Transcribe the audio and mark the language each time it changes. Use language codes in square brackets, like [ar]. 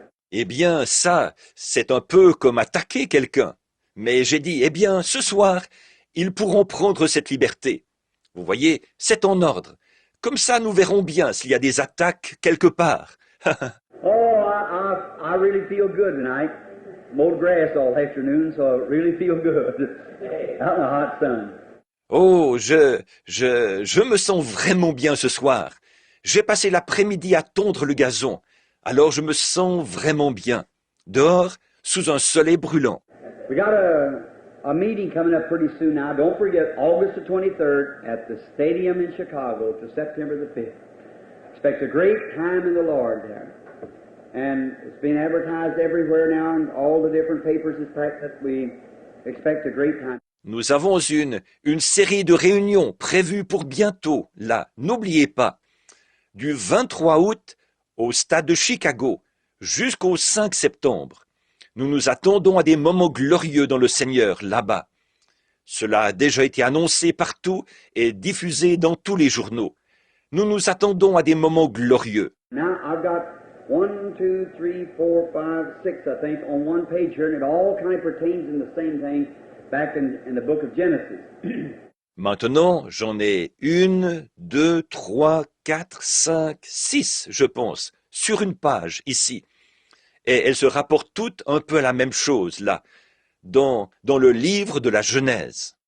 [fr] Eh bien, ça, c'est un peu comme attaquer quelqu'un. Mais j'ai dit, eh bien, ce soir, ils pourront prendre cette liberté. Vous voyez, c'est en ordre. Comme ça, nous verrons bien s'il y a des attaques quelque part. [en] Oh, I really feel good tonight. Mowed grass all afternoon, so I really feel good. Out in the hot sun. [fr] Oh, je me sens vraiment bien ce soir. J'ai passé l'après-midi à tondre le gazon. Alors je me sens vraiment bien. Dehors, sous un soleil brûlant. [en] We got a meeting coming up pretty soon now. Don't forget, August the 23rd at the stadium in Chicago to September the 5th. Expect a great time in the Lord there. And it's being advertised everywhere now in all the different papers and fact that we expect a great time. [fr] Nous avons une série de réunions prévues pour bientôt, là, n'oubliez pas, du 23 août au stade de Chicago jusqu'au 5 septembre. Nous nous attendons à des moments glorieux dans le Seigneur, là-bas. Cela a déjà été annoncé partout et diffusé dans tous les journaux. Nous nous attendons à des moments glorieux. [en] Now I've got 1, 2, 3, 4, 5, 6, I think, on one page here, and it all kind of pertains in the same thing back in the book of Genesis. [fr] Maintenant, j'en ai une, deux, trois, quatre, cinq, six, je pense, sur une page ici. Et elles se rapportent toutes un peu à la même chose, là, dans le livre de la Genèse.